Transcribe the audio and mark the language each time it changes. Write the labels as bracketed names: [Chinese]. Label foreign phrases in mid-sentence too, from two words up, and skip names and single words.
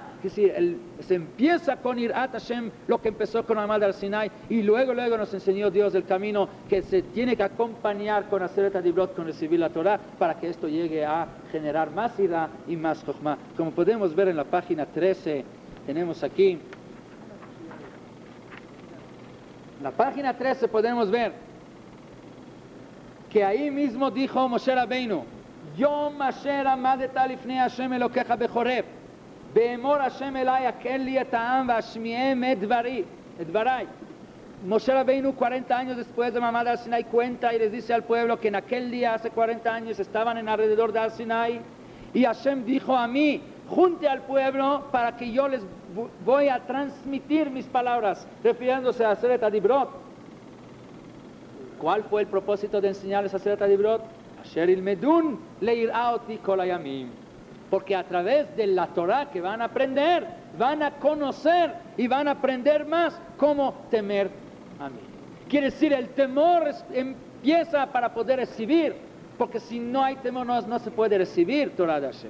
[Spanish] Es decir, se empieza con [Hebrew] יראת השם, [Spanish] lo que empezó con Amad al Sinai, y luego nos enseñó Dios el camino que se tiene que acompañar con Aseret HaDibrot, con recibir la Torah, para que esto llegue a generar más irá y más jochma. Como podemos ver en la página 13, tenemos aquí, en la página 13 podemos ver que ahí mismo dijo Moshe Rabbeinu, [Hebrew] יום אשר עמדת לפני השם אלהיך בחרב, באמר השם אלי הקהל לי את העם ואשמעם את דברי. [Spanish] Moshe Rabbeinu 40 años después de Mamad al Sinai cuenta y les dice al pueblo que en aquel día, hace 40 años, estaban en alrededor de al Sinai, y Hashem dijo a mí, junte al pueblo para que yo les voy a transmitir mis palabras, refiriéndose a Aseret HaDibrot. ¿Cuál fue el propósito de enseñarles a Aseret HaDibrot? [Hebrew] אשר ילמדון ליראה אותי כל הימים. [Spanish] Porque a través de la Torah que van a aprender, van a conocer y van a aprender más cómo temer a mí. Quiere decir, el temor empieza para poder recibir, porque si no hay temor no se puede recibir Torah de Hashem.